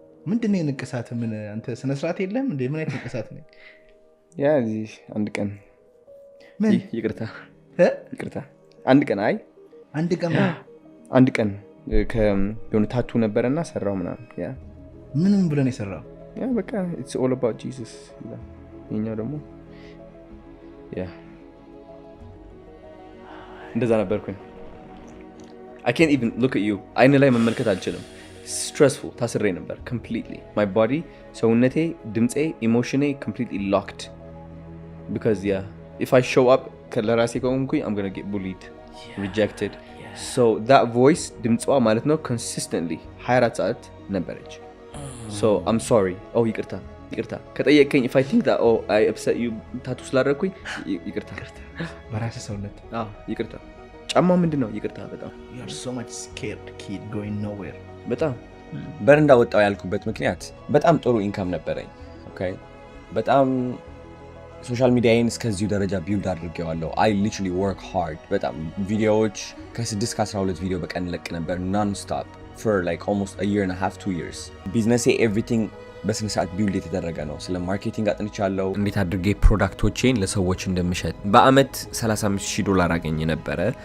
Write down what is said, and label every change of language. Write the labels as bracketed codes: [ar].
[am] ምንድነው ንቅሳት ምን አንተ ስነ ስርዓት የለም እንዴ ምን አይነት ንቅሳት ነው ያ እዚህ አንድ ቀን ምን ይቅርታ አንድ ቀን አይ አንድ ቀን ከሆነ ታቱ ነበርና ሰራው ምናምን ያ ምንም ብለን የሰራው ያ በቃ [en] it's all about Jesus [am] ይላል የኛው ደግሞ ያ እንደዛ ነበርኩኝ [en] I can't even look at you [am] አይን ላይ መመልከት አልችልም stressful ታስሬ ነበር [en] completely my body [am] ሰውነቴ ድምጼ ኢሞሽኔ [en] completely locked because if I show up [am] ለራሴ ከሆንኩኝ [en] I'm going to get bullied rejected so that voice ድምጽዋ ማለት ነው consistently 24 ሰዓት ነበረች so I'm sorry [am] ይቅርታ ከጠየቀኝ [en] if I think that I upset you [am] ታቱ ስላደረኩኝ ይቅርታ በራሴ ሰውነት ይቅርታ ጫማ ምንድነው ይቅርታ በጣም [en] you are so much scared kid going nowhere [am] በጣም በረንዳ ወጣው ያልኩበት ምክንያት በጣም ጥሩ ኢንካም ነበረኝ ኦኬ በጣም ሶሻል ሚዲያዬን እስከዚሁ ደረጃ ቢልድ አድርጌዋለሁ [en] I literally work hard [am] በጣም ቪዲዮዎች ከ6 እስከ 12 ቪዲዮ በቀን ለቅ ነበር [en] non stop for like almost a year and a half 2 years [am] ቢዝነሴ everything በስነ ስርዓት ቢልድ የተደረገ ነው ስለ ማርኬቲንግ አጥንቻለሁ እንዴት አድርጌ ፕሮዳክቶቼን ለሰዎች እንደምሸጥ በአመት $35,000 አገኘ ነበር